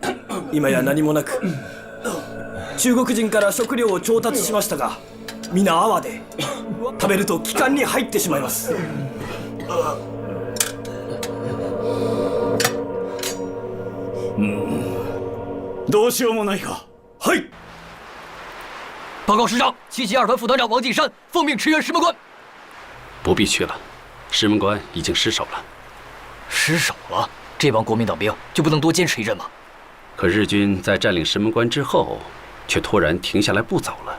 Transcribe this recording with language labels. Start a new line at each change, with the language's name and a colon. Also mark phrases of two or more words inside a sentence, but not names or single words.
Japanese: 今や何もなく、中国人から食料を調達しましたが、皆泡で食べると気管に入ってしまいます。どうしようもないか。はい。
Chinese: 报告师长，772团副团长王进山奉命驰援石门关。不必去了，石门关已经失守了。失守了，这帮国民党兵就不能多坚持一阵吗？可日军在占领石门关之后，却突然停下来不走了。